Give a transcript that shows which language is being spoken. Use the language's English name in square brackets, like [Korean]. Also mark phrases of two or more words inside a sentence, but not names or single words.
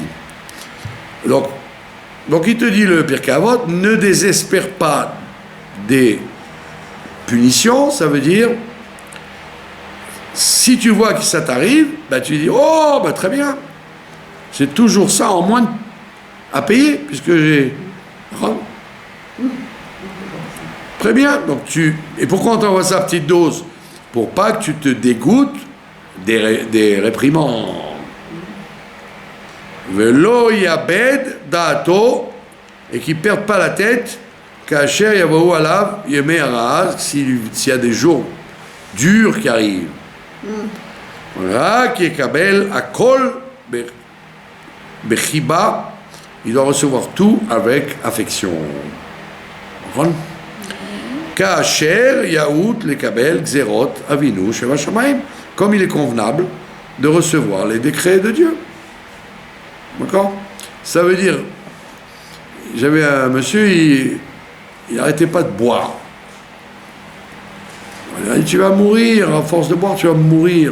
[French] Donc il te dit le Pirkei Avot, ne désespère pas des punitions, ça veut dire, si tu vois que ça t'arrive, bah tu dis, oh, bah très bien, c'est toujours ça en moins à payer, puisque j'ai... Très bien, donc et pourquoi on t'envoie ça à petite dose? Pour pas que tu te dégoûtes des réprimandes. [Hebrew] ולא יאבד דעתו, [French] et qui ne perdent pas la tête, [Hebrew] כאשר יבואו עליו ימי הרעה, [French] s'il y a des jours durs qui arrivent. [Hebrew] רק יקבל הכל בחיבה, [French] il doit recevoir tout avec affection. [Hebrew] כאשר יאות לקבל גזרות אבינו שבשמים, [French] comme il est convenable de recevoir les décrets de Dieu. D'accord? Ça veut dire, j'avais un monsieur, il n'arrêtait pas de boire. Il a dit, tu vas mourir, à force de boire, tu vas mourir.